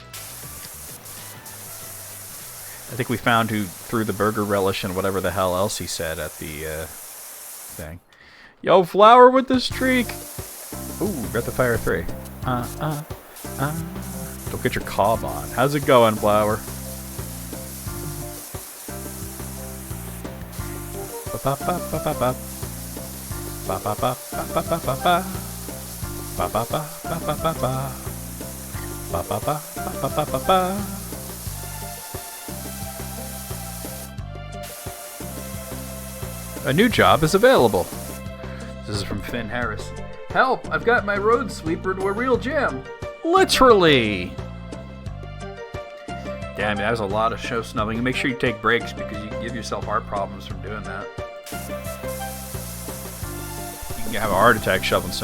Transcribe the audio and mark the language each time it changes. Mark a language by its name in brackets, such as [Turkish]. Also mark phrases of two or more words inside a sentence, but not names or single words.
[English] I think we found who threw the burger relish and whatever the hell else he said at the thing. Yo, Flower with the streak. Ooh, Breath of Fire 3. Don't get your cob on. How's it going, Flower? ba ba ba ba ba. Ba ba ba ba ba ba ba ba. Ba ba ba ba ba ba ba. Ba ba ba ba ba ba ba. A new job is available. This is from Finn Harris. Help! I've got my road sweeper to a real jam. Literally! Damn, that was a lot of show snubbing. Make sure you take breaks because you can give yourself heart problems from doing that. You can have a heart attack shoveling snow.